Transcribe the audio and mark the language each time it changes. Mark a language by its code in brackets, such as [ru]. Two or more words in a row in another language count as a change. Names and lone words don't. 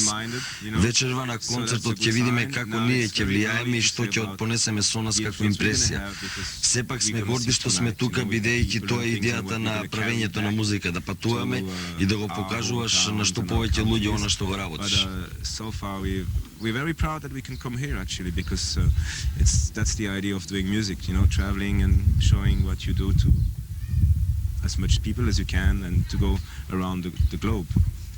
[mk] Вечерва на концертот ќе видиме како ние ќе влијаеме и што ќе понесеме со нас како импресија. Сепак сме горди што сме тука, бидејќи тоа е идејата на правењето на музика, да патуваме и да го покажуваш на што повеќе луѓе она што го работиш. [en] So far we're very proud that we can come here actually, because that's the idea of doing music, you know, traveling and showing what you do to as much people as you can and to go around the globe.